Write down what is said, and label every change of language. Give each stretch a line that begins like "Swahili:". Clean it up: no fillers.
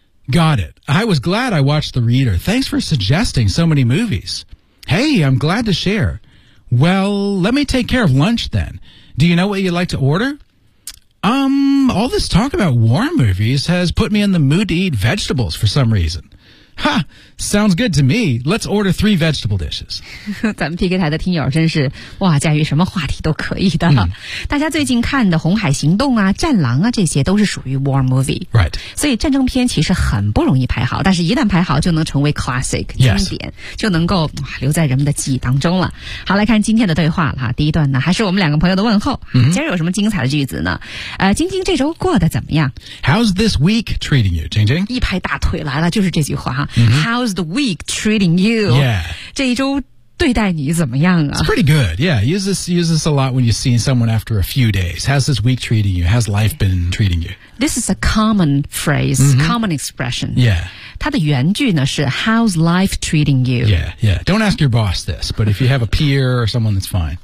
English: Got it. I was glad I watched The Reader. Thanks for suggesting so many movies. Hey, I'm glad to share. Well, let me take care of lunch then. Do you know what you'd like to order? All this talk about war movies has put me in the mood to eat vegetables for some reason. Ha! Sounds good to me. Let's order 3 vegetable dishes.
Chinese: 咱们 PK 台的听友真是哇，驾驭什么话题都可以的。嗯、大家最近看的《红海行动》啊，《战狼》啊，这些都是属于 war movie。
English: Right.
Chinese: 所以战争片其实很不容易拍好，但是一旦拍好，就能成为 classic 经典，
English: yes.
Chinese: 就能够哇留在人们的记忆当中了。好，来看今天的对话了哈。第一段呢，还是我们两个朋友的问候。嗯、今儿有什么精彩的句子呢？晶晶这周过得怎么样
English: ？How's this week treating you, 晶晶？
Chinese: 一拍大腿来了，就是这句话哈。
English: Mm-hmm. How's the week treating you? Yeah.
Chinese: 这一周对待你怎么样啊?
English: It's pretty good. Yeah. Use this a lot when you see someone after a few days. How's this week treating you? How's life been treating you? This is a common phrase, mm-hmm. common expression. Yeah.
Chinese: 它的原句呢是
English: How's life treating you? Yeah, yeah. Don't ask your boss this, but if you have a peer or someone, that's fine.